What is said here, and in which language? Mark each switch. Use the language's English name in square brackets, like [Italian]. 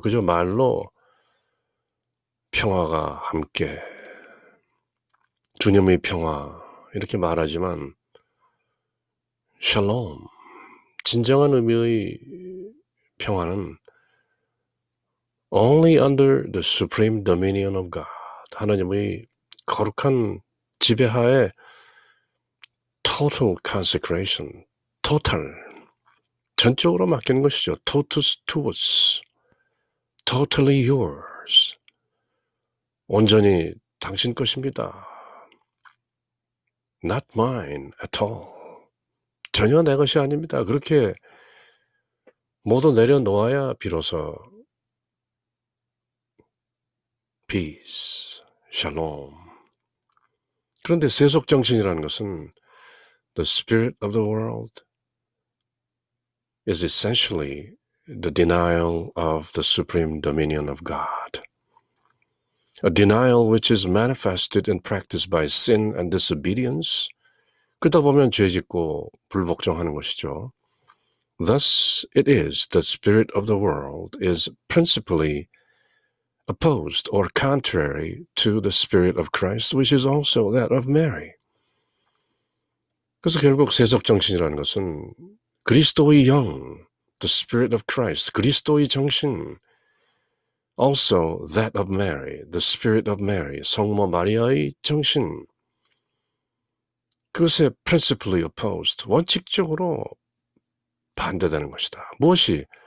[Korean] 그저 말로 평화가 함께, 주님의 평화 이렇게 말하지만 샬롬, 진정한 의미의 평화는 [English] only under the supreme dominion of God, [Korean] 하나님의 거룩한 지배하에 [English] total consecration, [Korean] total, 전적으로 맡기는 것이죠. [Latin] totus tuus, [English] totally yours, [Korean] 온전히 당신 것입니다. [English] not mine at all. [Korean] 전혀 내 것이 아닙니다. 그렇게 모두 내려놓아야 비로소 peace, shalom. 그런데 세속정신이라는 것은 [English] the spirit of the world is essentially the denial of the supreme dominion of God. A denial which is manifested and practiced by sin and disobedience. [Korean] 그러다 보면 죄짓고 불복종하는 것이죠. [English] Thus it is the spirit of the world is principally opposed or contrary to the spirit of Christ, which is also that of Mary. [Korean] 그래서 결국 세속정신이라는 것은 그리스도의 영, [English] the spirit of Christ, [Korean] 그리스도의 정신, [English] also that of Mary, [Korean] the spirit of Mary, 성모 마리아의 정신, 그것에 [English] principally opposed, [Korean] 원칙적으로 반대되는 것이다. 무엇이?